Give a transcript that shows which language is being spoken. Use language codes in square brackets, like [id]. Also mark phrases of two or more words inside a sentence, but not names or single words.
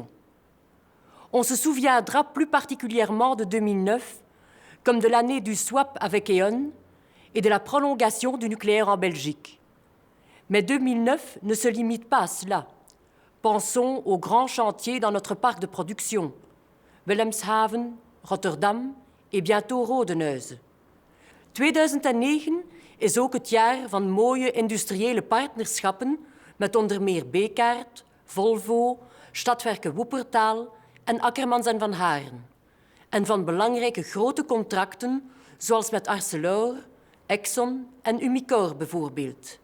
[fr] On se souviendra plus particulièrement de 2009, comme de l'année du swap avec E.ON et de la prolongation du nucléaire en Belgique. Mais 2009 ne se limite pas à cela. Pensons aux grands chantiers dans notre parc de production, Wilhelmshaven, Rotterdam et bientôt Rodeneuze. [nl] 2009 is ook het jaar van mooie industriële partnerschappen met onder meer Bekaert, Volvo, Stadwerke Wuppertal en Akkermans en Van Haren. En van belangrijke grote contracten zoals met Arcelor, Exxon en Umicore bijvoorbeeld.